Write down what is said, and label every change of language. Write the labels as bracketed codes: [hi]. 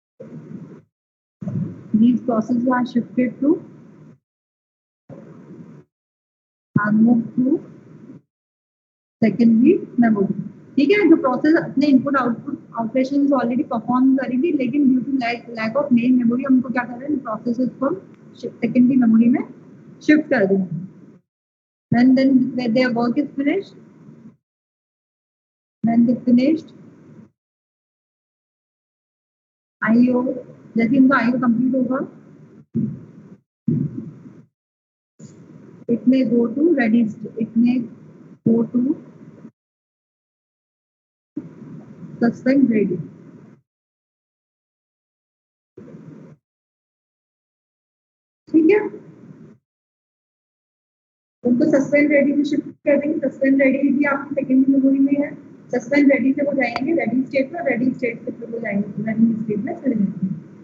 [en] processes are shifted to are moved to secondary memory. [hi] ठीक है, जो प्रोसेस अपने input output operations already perform करेगी, लेकिन due to lack of main memory हमको क्या कर रहे हैं, प्रोसेसेस को सेकेंडरी मेमोरी में शिफ्ट कर देंगे. [en] And then when their work is finished, when they finished IO, [hi] जैसे इनका IO कंप्लीट होगा, [en] it may go to ready, it may go to suspend ready. [hi] ठीक है, उनको सस्पेंड रेडी में शिफ्ट कर देंगे. सस्पेंड रेडी भी आपकी सेकेंडरी मेमोरी में है. सस्पेंड रेडी से वो जाएंगे रेडी स्टेट में, रेडी स्टेट से फिर वो जाएंगे रनिंग स्टेट में चले जाएंगे.